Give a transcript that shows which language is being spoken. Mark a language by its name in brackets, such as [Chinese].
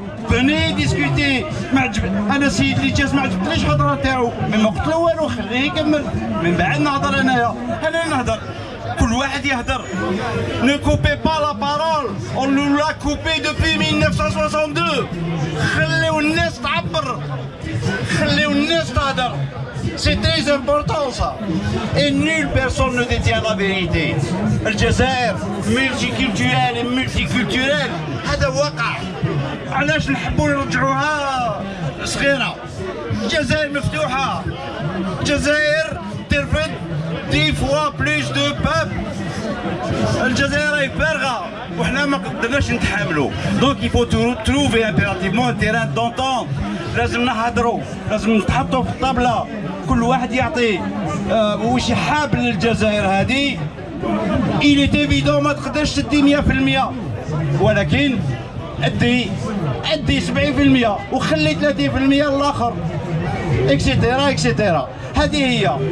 [Arabic] فني ديسكوتي ما عجب انا السيد اللي جاز ما عجبتنيش الهضره تاعو ما قلت له والو خليه يكمل من بعد نهضر انا نهضر كل واحد يهضر [French] ne coupez pas la parole on nous l'a coupé depuis 1962 [Arabic] خليو الناس تعبر خليو الناس تهضر. [French] C'est très important ça. Et nulle personne ne détient la vérité. الجزائر multiculturelle et multiculturelle هذا واقع. [Arabic] علاش نحبوا نرجعوها صغيرة؟ الجزائر مفتوحة. [French] الجزائر [Arabic] ترفد [French] 10 fois plus de peuple. [Arabic] الجزائر راهي فارغة وحنا ما قدرناش نتحاملوا. [French] Donc il faut trouver impérativement un terrain d'entente. [Arabic] لازم نهضروا، لازم نتحطوا في الطابلة. كل واحد يعطي واش حاب للجزائر هذه. [French] il est évident [Arabic] ما تقدرش تدي 100% ولكن ادي 70% وخلي 30% للاخر اكسيتيرا اكسيتيرا. هذه هي.